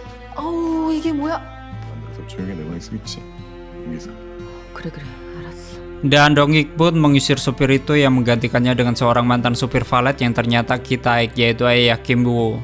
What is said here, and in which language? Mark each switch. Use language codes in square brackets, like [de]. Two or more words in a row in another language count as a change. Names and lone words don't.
[ko] 어우, 이게 뭐야? 만나서 조용히 내 방에 쓰겠지. 여기서. 그래, 알았어. [id] Dan Dong-ik pun mengusir supir itu yang menggantikannya dengan seorang mantan supir valet yang ternyata Ki-taek, yaitu ayah Kim Woo.